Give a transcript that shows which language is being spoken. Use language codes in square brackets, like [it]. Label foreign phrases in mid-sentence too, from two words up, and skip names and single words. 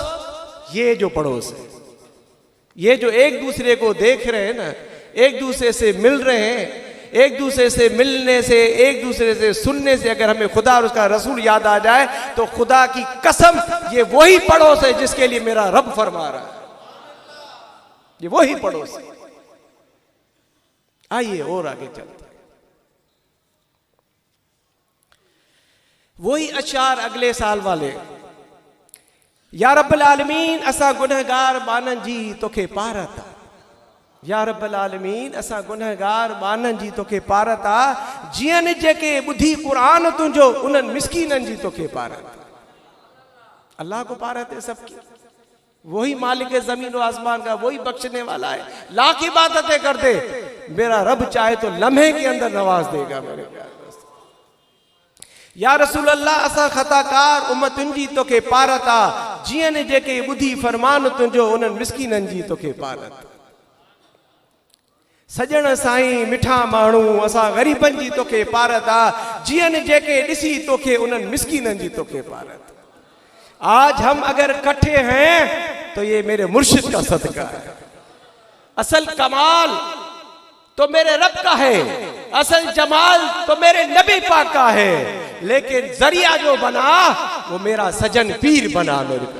[ur] یہ جو پڑوس ہے، یہ جو ایک دوسرے کو دیکھ رہے ہیں نا، ایک دوسرے سے مل رہے ہیں، ایک دوسرے سے ملنے سے، ایک دوسرے سے سننے سے اگر ہمیں خدا اور اس کا رسول یاد آ جائے تو خدا کی قسم یہ وہی پڑوس ہے جس کے لیے میرا رب فرما رہا ہے. یہ وہی پڑوس ہے۔ آئیے اور آگے چلتے ہیں. وہی اشعار اگلے سال والے, [ar] يا رب العالمين [sd] असा गुनहगार मानन जी तोखे पारता। [ar] يا رب العالمين [sd] असा गुनहगार मानन जी तोखे पारता, जियन जेके बुधी कुरान तुंजो उन्हनि मिस्कीनन जी तोखे पारता। [ur] اللہ کو پارت ہے سب کی، وہی مالک زمین اور آسمان کا، وہی بخشنے والا ہے. لاکھ عبادتیں کر دے، میرا رب چاہے تو لمحے کے اندر نواز دے گا میرے پیارے دوست. [ar] يا رسول الله [sd] असा खताकार उम्मतुन जी तोखे पारता, जियन जेके बुधी फरमान तुंजो उन्हनि मिस्कीनन जी तोखे पारता। सजण साईं मिठा माण्हू असा ग़रीबन जी तोखे पारता, जियन जेके ॾिसी तोखे उन्हनि मिस्कीनन जी तोखे पारता। [ur] آج ہم اگر اکٹھے ہیں تو یہ میرے مرشد کا صدقہ ہے. اصل کمال تو میرے رب کا ہے، اصل جمال تو میرے نبی پاک کا ہے، لیکن ذریعہ جو بنا وہ میرا سجن پیر بنا میرے کا.